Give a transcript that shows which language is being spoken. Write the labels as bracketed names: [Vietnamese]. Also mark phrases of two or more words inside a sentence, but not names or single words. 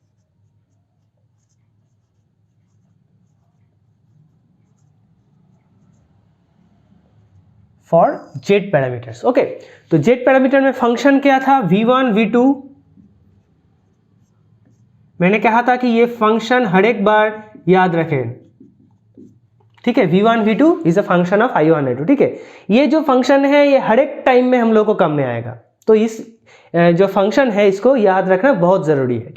[English] For Z parameters. [Hindi] ओके, तो [English] Z parameter [Hindi] में फंक्शन क्या था, v1 v2। मैंने कहा था कि ये फंक्शन हर एक बार याद रखें। ठीक है, [English] v1 v2 is a function of i1 i2. [Hindi] ठीक है, ये जो फंक्शन है ये हर एक टाइम में हम लोग को काम में आएगा, तो इस जो फंक्शन है इसको याद रखना बहुत जरूरी है।